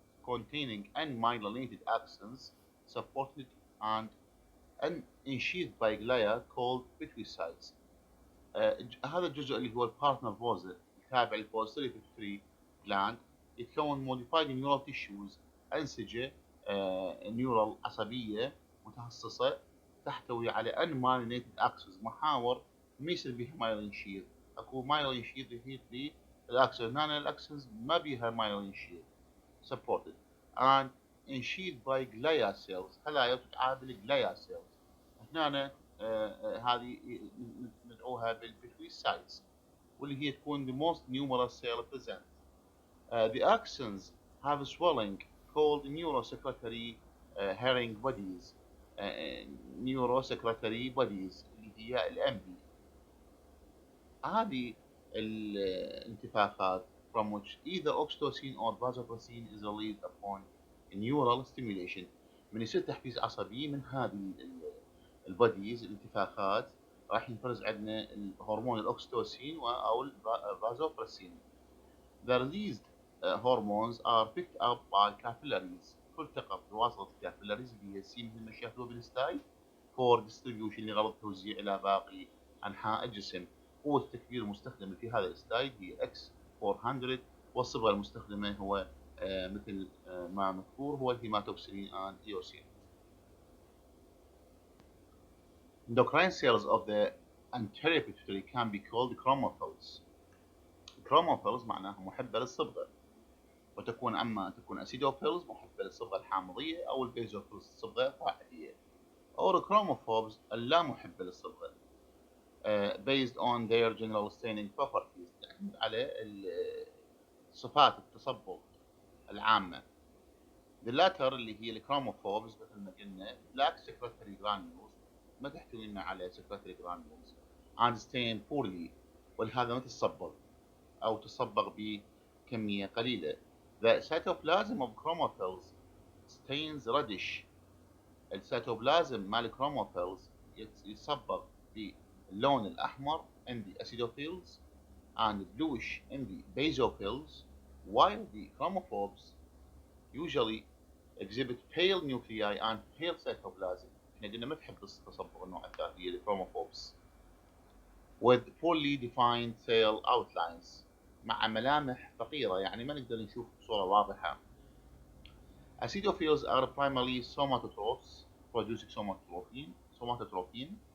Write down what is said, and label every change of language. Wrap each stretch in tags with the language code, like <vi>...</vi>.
<en>containing unmyelinated axons supported and unsheathed by glia called pituitary.</en> <ar>هذا الجزء اللي هو البارت نرفوزا التابع للبوستيريور بيتويتري جلاند يتكون</ar> <en>modified neural tissues</en> <ar>أنسجة نيورال عصبية متخصصة تحتوي على unmyelinated axons محاور ما يصير بها myelin sheath. اكو myelin sheath يحيط به الاكسون، هنا الاكسونز ما بيها myelin sheath</ar> <en>supported and sheathed by glia cells،</en> <ar>خلايا تتعادل glia cells. هنا هذه ندعوها بالبيتويسايتس واللي هي تكون</ar> <en>the most numerous cell present. The axons have swelling called neurosecretory herring bodies. neurosecretory bodies</en> <ar>اللي هي الام بي. هذه الانتفاخات</ar> <en>from which either oxytocin or vasopressin is released upon neural stimulation.</en> <ar>من يصير تحفيز عصبي من هذه البوديز الانتفاخات راح ينفرز عندنا الهرمون الاكسيتوسين او الفازوبرسين.</ar> <en>The released hormones are picked up by capillaries،</en> <ar>تلتقط بواسطة الكابيلاريز اللي هي السي مثل ما شاهدوا بالستايل</ar> <en>for distribution</en> <ar>لغرض توزيع إلى باقي أنحاء الجسم. قوة التكبير المستخدمة في هذا الستايل هي X400 والصبغة المستخدمة هو مثل ما مذكور هو الهيماتوكسيلين and eosin.</ar> <en>Endocrine cells of the anterior pituitary can be called chromophils.</en> <ar>chromophils معناها محبة للصبغة، وتكون أما تكون acidophils محبة للصبغة الحامضية أو البيزوفيلز الصبغة الفاعلية، أو chromophobes اللا محبة للصبغة</ar> <en>based on their general staining properties،</en> <ar>تعتمد على صفات التصبغ العامة.</ar> <en>The latter</en> <ar>اللي هي الكروموفوبز مثل ما قلنا</ar> <en>black secretory granules</en> <ar>ما تحتوي لنا على</ar> <en>secretory granules and stain poorly،</en> <ar>ولهذا ما تتصبغ أو تصبغ بكمية قليلة.</ar> <en>The cytoplasm of chromophils stains reddish.</en> <ar>السيتوبلازم مال الكروموفيلز يتصبغ باللون الأحمر</ar> <en>in the acidophils and bluish in the basophils, while the chromophobes usually exhibit pale nuclei and pale cytoplasm.</en> <ar>احنا قلنا ما تحب تصبغ النوع الثاني هي الchromophobes</ar> <en>with poorly defined cell outlines،</en> <ar>مع ملامح فقيرة يعني ما نقدر نشوف بصورة واضحة.</ar> <en>Acidophils are primarily somatotrophs producing somatotropin.</en>